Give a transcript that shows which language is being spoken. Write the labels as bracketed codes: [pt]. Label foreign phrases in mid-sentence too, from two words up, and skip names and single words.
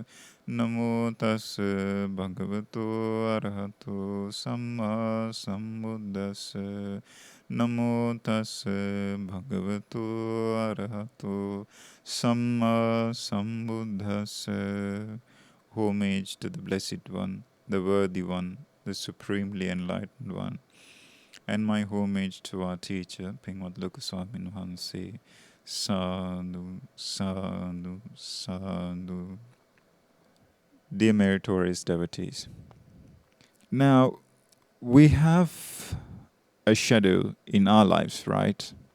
[pi] Namo tassa bhagavato arahato samma sambuddhassa. Namo tassa bhagavato arahato samma sambuddhassa. [en] Homage to the Blessed One, the Worthy One, the Supremely Enlightened One. And my homage to our teacher, Pingwat Lokaswami Nuhanse. [pi] Sadhu, sadhu, sadhu. [en] Dear meritorious devotees, now we have a schedule in our lives, right?